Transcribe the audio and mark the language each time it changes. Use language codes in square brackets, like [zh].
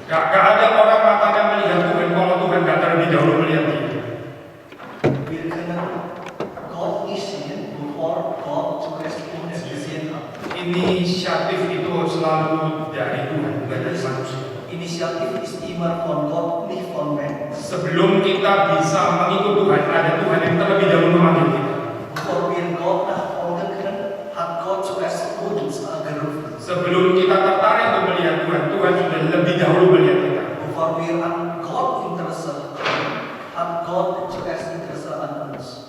[id] Gak ada orang matanya melihat Tuhan kalau Tuhan gak terlebih dahulu melihat dia. [de] Wir können Gott nicht sehen, bevor Gott zuerst uns gesehen hat. [id] Inisiatif itu selalu dari Tuhan, bukan dari manusia. [de] Initiativ ist immer von Gott, nicht von Menschen. [id] Sebelum kita bisa mengikut Tuhan, ada Tuhan yang terlebih dahulu memanggil kita. [de] Bevor wir Gott nachfolgen können, hat Gott zuerst uns gerufen. [id] Sebelum kita tertarik untuk melihat Tuhan, Tuhan sudah lebih dahulu melihat kita. [de] Bevor wir an Gott Interesse haben, hat Gott zuerst Interesse an uns.